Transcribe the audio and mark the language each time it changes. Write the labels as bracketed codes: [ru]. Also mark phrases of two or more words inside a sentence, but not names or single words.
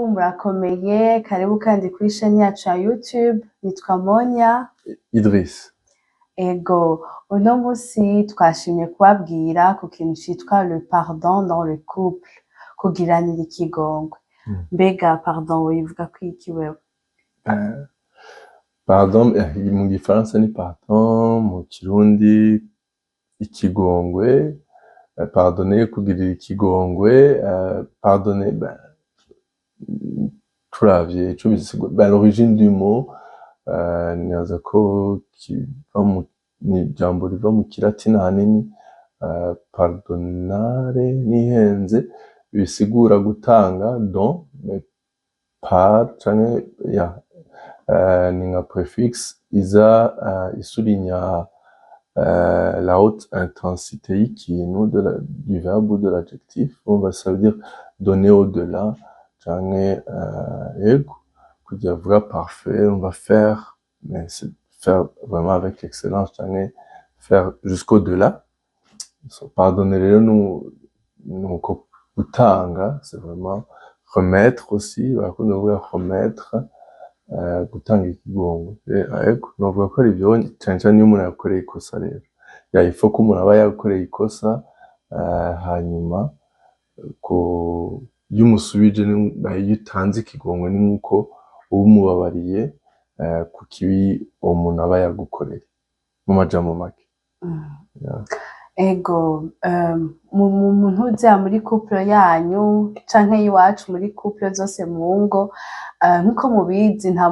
[rn] murakomeye karibu kandi kuri chaîne yacu ya YouTube nitwa Monia Idriss. Ego uno musi twashimye kubabwira ku kintu citwa [fr] le pardon dans le couple [rn] kugiranira ikigongwe. Mbega pardon wivuga kwiki wewe? Pardon mu gifaransa ni pardon, mu kirundi ikigongwe, pardonner kugirira ikigongwe, pardonner turavye ico bisigura [fr] l'origine du mot [rn] nibaza ko ni ijambo riva mu kilatini ahanini pardonare nihenze bisigura gutanga [fr] don par [rn] canke ni nka préfixe iza isulinya [fr] la haute intensité [rn] y'ikintu [fr] du verbe ou de l'adjectif. Ça veut dire donner au-delà [rn] canke ego kugira vuga [fr] parfait, on va faire, mais c'est faire vraiment avec excellence canke faire jusqu'au-delà. [rn] Pardonner rero nuko gutanga, [fr] c'est vraiment remettre aussi, [rn] barakunda kuvuga remettre, gutanga ikigongwe. Ego novuga ko ari ivyo cane cane iyo umuntu yakoreye ikosa rero. [fr] Il faut [rn] ko umuntu aba yakoreye ikosa hanyuma ko iyo umusubije iyo utanze ikigongwe ni nkuko uba umubabariye ku kibi uwo muntu aba yagukoreye mu majambo make. Ego mu ntuza muri couple yanyu canke iwacu muri couple zose mu ngo nkuko mubizi nta